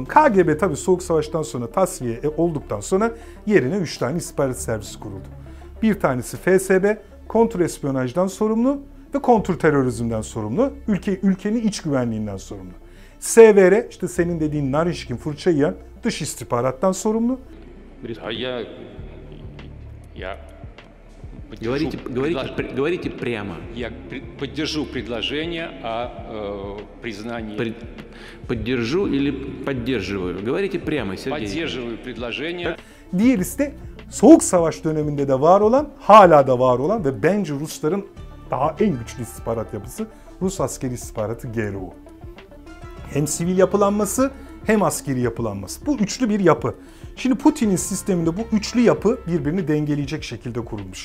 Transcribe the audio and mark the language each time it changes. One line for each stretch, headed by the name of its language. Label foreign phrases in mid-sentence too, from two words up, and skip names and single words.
Turkish: KGB tabii Soğuk Savaş'tan sonra tasfiye olduktan sonra yerine 3 tane istihbarat servisi kuruldu. Bir tanesi FSB, kontrespiyonajdan sorumlu ve kontrterörizmden sorumlu, ülkenin iç güvenliğinden sorumlu. SVR, işte senin dediğin Narişkin, fırça yiyen, dış istihbarattan sorumlu.
Russian: Говорите прямо. Я поддержу предложение о признании. Поддержу или поддерживаю? Говорите прямо, Сергей. Поддерживаю предложение.
Turkish: Diğerisi de Soğuk Savaş döneminde de var olan, hala da var olan ve bence Rusların daha en güçlü istihbarat yapısı Rus askeri istihbaratı GRU. Hem sivil yapılanması hem askeri yapılanması. Bu üçlü bir yapı. Şimdi Putin'in sisteminde bu üçlü yapı birbirini dengeleyecek şekilde kurulmuş.